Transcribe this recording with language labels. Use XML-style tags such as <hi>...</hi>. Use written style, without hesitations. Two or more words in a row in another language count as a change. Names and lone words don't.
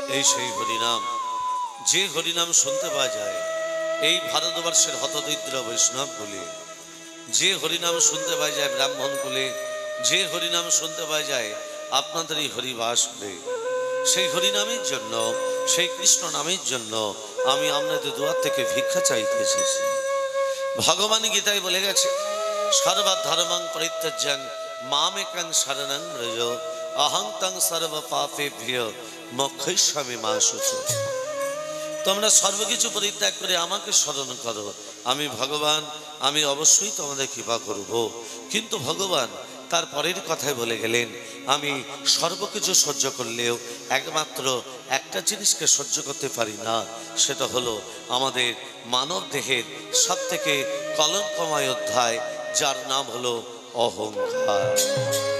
<bn>এই সেই হরিনাম, যে হরিনাম শুনতে পাওয়া যায় এই ভারতবর্ষের হতদরিদ্র বৈষ্ণব বলে, যে হরিনাম শুনতে পাওয়া যায় ব্রাহ্মণ কুলে, যে হরিনাম শুনতে পাওয়া যায় আপনাদের এই হরিবাস বলে, সেই হরিনামের জন্য, সেই কৃষ্ণ নামের জন্য আমি আপনাদের দুয়ার থেকে ভিক্ষা চাইতে এসেছি। ভগবান গীতায় বলে গেছে,</bn> <sa>সর্বধর্মং পরিত্যাজ্যং মামেকং শরণং ব্রজ অহং তং সর্ব পাপেভ্যো মোক্ষয়িষ্যামি মা শুচি।</sa> <bn>তোমরা সর্বকিছু পরিত্যাগ করে আমাকে স্মরণ করো, আমি ভগবান, আমি অবশ্যই তোমাদের কৃপা করব। কিন্তু ভগবান তার পরের কথায় বলে গেলেন, আমি সর্বকিছু সহ্য করলেও একমাত্র একটা জিনিসকে সহ্য করতে পারি না, সেটা হলো আমাদের মানব দেহের সব থেকে কলঙ্কময় অধ্যায়, যার নাম হলো অহংকার।</bn>